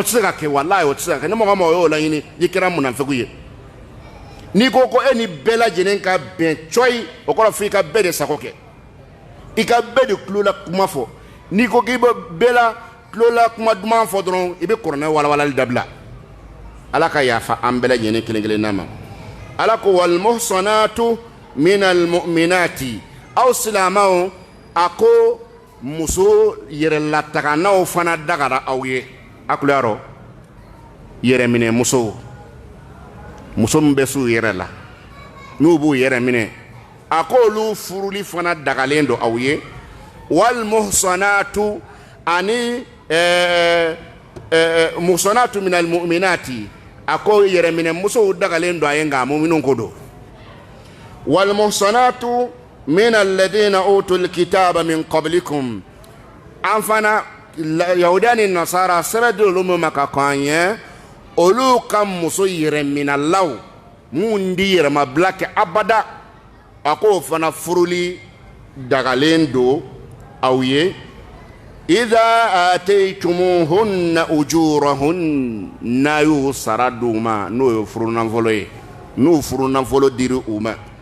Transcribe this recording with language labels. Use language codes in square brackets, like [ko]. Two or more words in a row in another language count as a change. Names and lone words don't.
[bm] se ka kɛ walayi o tɛ se ka kɛ ni mɔgɔ o y'o laɲini i kɛra munafiku ye n'i ko ko e ni bɛɛ lajɛlen ka bɛn cɔyi o kɔrɔ fɔ i ka bɛɛ de sago kɛ i ka bɛɛ de tulola kuma fɔ n'i ko k'i bɛ bɛɛ la tulola kuma duman fɔ dɔrɔn i bɛ kuranɛ walawalali dabila ala ka yafa an bɛɛ lajɛlen kelen kelenna ma ala ko [ar] والمحصنات من المؤمنات [bm] aw silamɛw a ko muso yɛrɛlataganaw fana dagara aw ye a kulo y'a rɔ yɛrɛminɛ muso min bɛ s'u yɛrɛ la n'u b'u yɛrɛ minɛ a ko olu furuli fana dagalen don aw ye [ar] والمحصنات [bm] ani [ar] المحصنات من المؤمنات [bm] a ko yɛrɛminɛ musow dagalen don a ye nka muminun ko don [ar] والمحصنات من الذين أوتوا الكتاب من قبلكم [bm] an fana yahudiya ni nasara sɛbɛn di olu ma ka kɔn an ye olu ka muso yɛrɛminɛlaw mun di yɛrɛmabila kɛ abada a k'o fana furuli dagalen don aw ye [ar] إذا آتيتموهن أجورهن [bm] n'a y'u sara d'u ma n'o ye furunafɔlɔ ye n'u furunafɔlɔ diri u ma